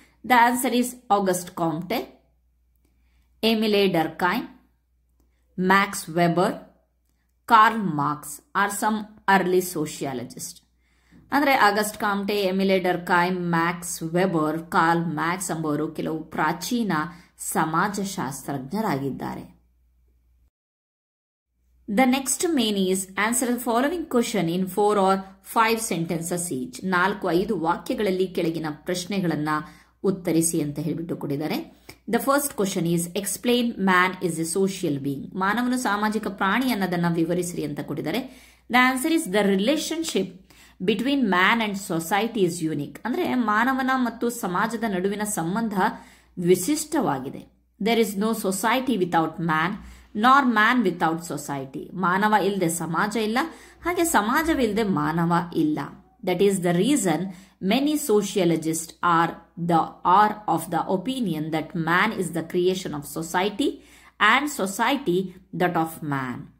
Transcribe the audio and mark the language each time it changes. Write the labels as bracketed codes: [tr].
[en] The answer is August Comte, Emile Durkheim, Max Weber, Karl Marx are some early sociologist. [kn] ಅಂದ್ರೆ August Kamte, ಎಮಿಲೆ ಡರ್ಕೈಮ್, Max weber, Karl Max ಎಂಬುವರು ಕೆಲವು ಪ್ರಾಚೀನ ಸಮಾಜಶಾಸ್ತ್ರಜ್ಞರಾಗಿದ್ದಾರೆ. [en] The next main is answer the following question in 4 or 5 sentences each. [kn] 4-5 ವಾಕ್ಯಗಳಲ್ಲಿ ಕೆಳಗಿನ ಪ್ರಶ್ನೆಗಳನ್ನ ಉತ್ತರಿಸಿ ಅಂತ ಹೇಳಿಬಿಟ್ಟು ಕೊಟ್ಟಿದ್ದಾರೆ. [en] The first question is explain man is a social being. [kn] ಮಾನವನು ಸಾಮಾಜಿಕ ಪ್ರಾಣಿ ಅನ್ನೋದನ್ನ ವಿವರಿಸಿರಿ ಅಂತ ಕೊಟ್ಟಿದ್ದಾರೆ. [en] The answer is the relationship between man and society is unique. [kn] ಅಂದ್ರೆ ಮಾನವನ ಮತ್ತು ಸಮಾಜದ ನಡುವಿನ ಸಂಬಂಧ ವಿಶಿಷ್ಟವಾಗಿದೆ. [en] There is no society without man. Nor man without society. [kn] ಮಾನವ ಇಲ್ಲದೆ ಸಮಾಜ ಇಲ್ಲ, ಹಾಗೆ ಸಮಾಜವಿಲ್ಲದೆ ಮಾನವ ಇಲ್ಲ. [en] That is the reason many sociologist are of the opinion that man is the creation of society and society that of man.